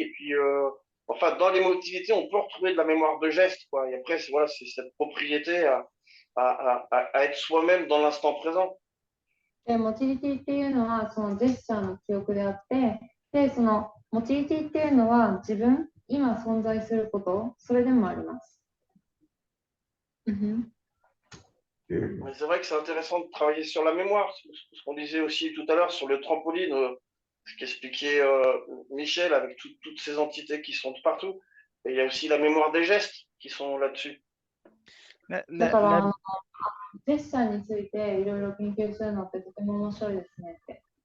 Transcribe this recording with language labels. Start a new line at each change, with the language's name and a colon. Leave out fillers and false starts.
French: Et puis, enfin, dans les modalités, on peut retrouver de la mémoire de gestes, quoi. Et après, voilà, c'est cette propriété à être soi-même dans l'instant présent.
Japanese: で、モティリティっていうのは、そのジェスチャーの記憶であって、で、そのモティリティっていうのは、自分、今存在すること、それでもあります。
French: Mais c'est vrai que c'est intéressant de travailler sur la mémoire, ce qu'on disait aussi tout à l'heure sur le trampoline, ce qu'expliquait Michel avec toutes ces entités qui sont de partout. Et il y a aussi la mémoire des gestes qui sont là-dessus.
Japanese: だから、ジェスチャーについていろいろ研究するのってとても面白いですねって。